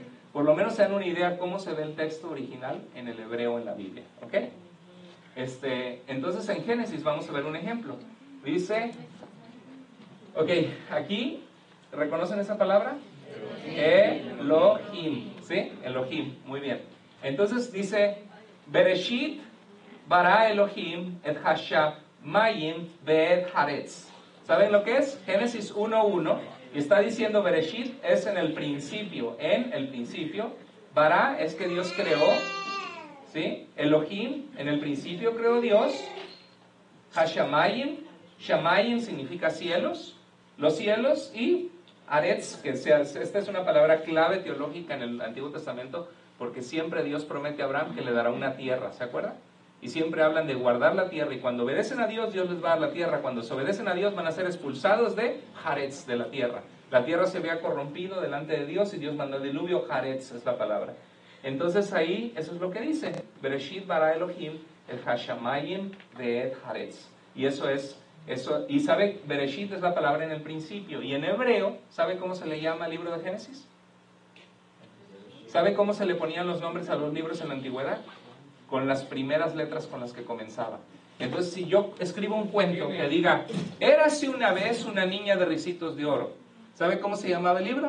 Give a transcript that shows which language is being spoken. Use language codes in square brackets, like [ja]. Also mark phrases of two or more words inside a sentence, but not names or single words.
[es] Por lo menos se dan una idea cómo se ve el texto original en el hebreo en la Biblia, ¿ok? Entonces en Génesis vamos a ver un ejemplo. Dice, ok, aquí, ¿reconocen esa palabra? Elohim, ¿sí? Elohim, muy bien. Entonces dice, [he] בראשית ברא אלהים את השמים ואת הארץ. [es] ¿Saben lo que es? Génesis 1:1, y está diciendo Bereshit es en el principio, bara es que Dios creó, ¿sí? Elohim, en el principio creó Dios. Hashamayim, shamayim significa cielos, los cielos, y Aretz, que esta es una palabra clave teológica en el Antiguo Testamento, porque siempre Dios promete a Abraham que le dará una tierra, ¿se acuerdan? Y siempre hablan de guardar la tierra, y cuando obedecen a Dios, Dios les va a dar la tierra. Cuando se obedecen a Dios, van a ser expulsados de Haaretz, de la tierra. La tierra se había corrompido delante de Dios, y Dios mandó el diluvio. Haaretz es la palabra. Entonces ahí, eso es lo que dice. [he] בראשית ברא אלהים את השמים ואת הארץ. [es] Y eso es Eso, y sabe, Bereshit es la palabra en el principio. Y en hebreo, ¿sabe cómo se le llama al libro de Génesis? ¿Sabe cómo se le ponían los nombres a los libros en la antigüedad? Con las primeras letras con las que comenzaba. Entonces, si yo escribo un cuento que diga, érase una vez una niña de ricitos de oro, ¿sabe cómo se llamaba el libro?